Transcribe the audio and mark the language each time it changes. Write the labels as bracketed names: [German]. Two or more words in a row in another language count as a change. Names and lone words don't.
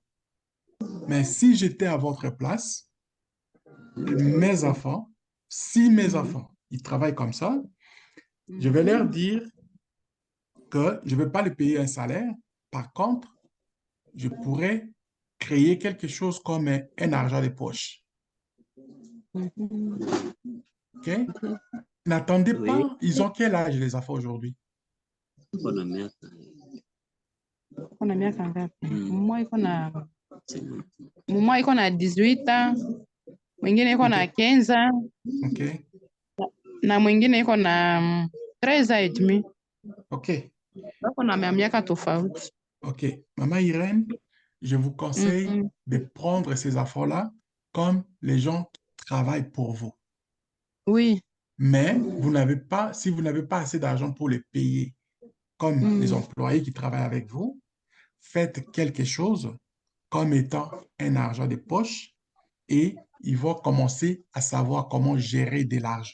[French] Mais si j'étais à votre place, mes enfants, si mes enfants, ils travaillent comme ça, je vais leur dire que je ne vais pas les payer un salaire. Par contre, je pourrais créer quelque chose comme un argent de poche. OK? N'attendez pas. Ils ont quel âge, les enfants, aujourd'hui? [Swahili] Kuna miaka ngapi? Mmoja iko na 18, mwingine iko na 15. [French] OK. [Swahili] Na mwingine iko na 13 [French] et demi. OK. [Swahili] Wako na miaka tofauti. [French] OK. Maman Irène, je vous conseille de prendre ces enfants-là comme les gens qui travaillent pour vous. Oui. Mais si vous n'avez pas assez d'argent pour les payer comme les employés qui travaillent avec vous, faites quelque chose comme étant un argent de poche et ils vont commencer à savoir comment gérer de l'argent.